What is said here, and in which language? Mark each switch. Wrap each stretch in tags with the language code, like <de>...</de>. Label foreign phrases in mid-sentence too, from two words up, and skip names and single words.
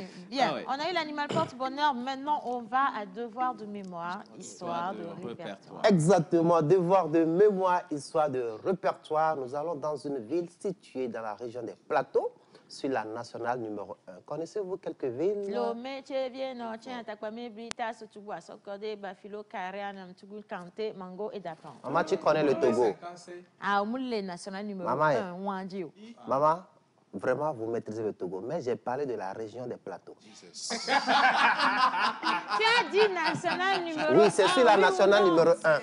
<fr>Bien, on a eu l'animal porte-bonheur. Maintenant, on va à devoir de mémoire, histoire de répertoire. Exactement, devoir de mémoire, histoire de répertoire. Nous allons dans une ville située dans la région des Plateaux, sur la nationale numéro 1. Connaissez-vous quelques villes? Lomé, Tchevien, Tchien, Takwame, Brita, Sotougua, Sokode, Bafilo, Karean, Mtougou, Kanté, Mango et Datan. Maman, tu connais le Togo? Ah, Moulé national numéro 1, Wandio. Maman, vraiment, vous maîtrisez le Togo, mais j'ai parlé de la région des Plateaux. Tu as dit national numéro 1? Oui, c'est sur la nationale numéro 1.</fr>